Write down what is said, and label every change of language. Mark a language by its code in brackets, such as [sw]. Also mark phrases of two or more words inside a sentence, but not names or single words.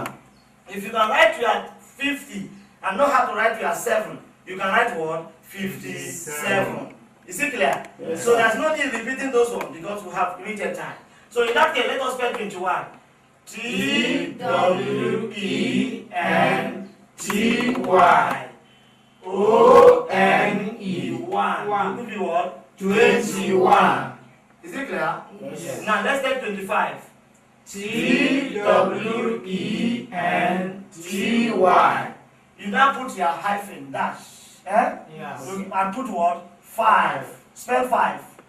[en] If you can write your 50 and know how to write your 7, you can write what? 57. Is it clear? Yes, so there's no need repeating those ones because we have limited time. So in that case, let us spell 21. T-W-E-N-T-Y O-N-E 1. Could be what? 21. Is it clear? Yes. Now let's take 25. T-W-E-N-T-Y. You now put your hyphen dash. Eh? Yes. And put what? 5. Spell 5.